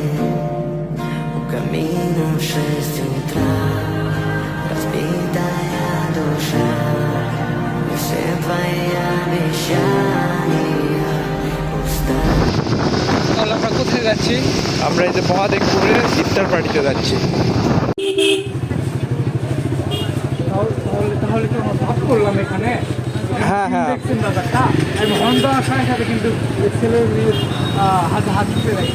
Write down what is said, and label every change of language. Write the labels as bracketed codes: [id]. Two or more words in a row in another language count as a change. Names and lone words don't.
[ru] У камина в 6 утра, разбитая душа, и все твои обещания пуста. [bn] আমরা কোথায় যাচ্ছি? আমরা এই যে মহাদেবপুরে ইফতার পার্টিতে যাচ্ছি। তাহলে তো আমরা ভাব করলাম এখানে। হ্যাঁ হ্যাঁ দেখছেন ব্যাপারটা, আমি হন্ডা আসার সাথে কিন্তু ছেলের হাতে হাত দিতে যাই।